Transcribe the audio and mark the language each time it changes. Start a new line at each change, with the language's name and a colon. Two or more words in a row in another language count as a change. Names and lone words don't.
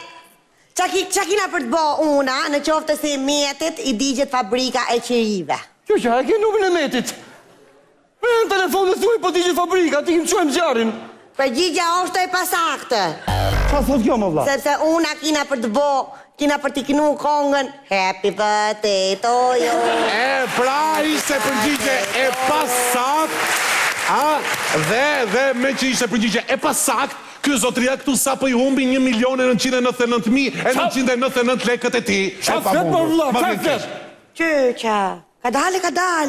Albanian: Qa kina për të bo una, në qoftë se mjetit i digjet fabrika e qirive? Që e ke numrin e Metit. Me në telefon dhe thuj, po ti që fabrika, ti më qojmë zjarin. Përgjigja është e pasaktë. Qa thot kjo, më vlla? Sepse una kina për të bo, kina për t'i knu kongën
English: Happy birthday to you.
Albanian: Pra ishte përgjigje e pasakt, dhe me që ishte përgjigje e pasakt, ky zotria këtu sa po i humbi 1.999.999 lekët e ti. Qa flet, më vlla, qa flet? Qyqa, ka dalë.